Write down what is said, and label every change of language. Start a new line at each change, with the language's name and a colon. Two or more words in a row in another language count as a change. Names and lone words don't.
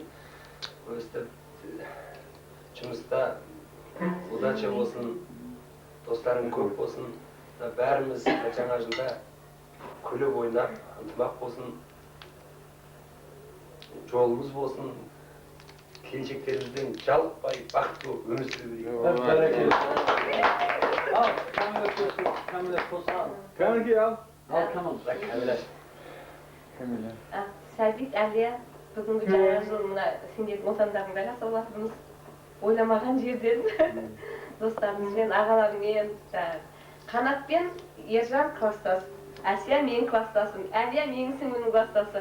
Kazakh: Өстіп жұмыста удача болсын, достарың көп болсын. Бәріміз жаңа жылда күліп ойнап, ынтымақ болсын, жолымыз болсын, келешектеріміздің жалықпай бақытты болып өмір сүре берейік.
Turkish: Al, Kamile posa al. Kanki al. Al tamam. Kamile.
Kazakh: Сәбит, Әлия, бүгінгі жаңа жылына сендердің отандарыңда жасаулатырмыз. Ойламаған жерден достарымызбен, ағаларымен, Қанатпен Ержан класстас, Әсия менің класстасым, Әлия менің сіңлімнің класстасы.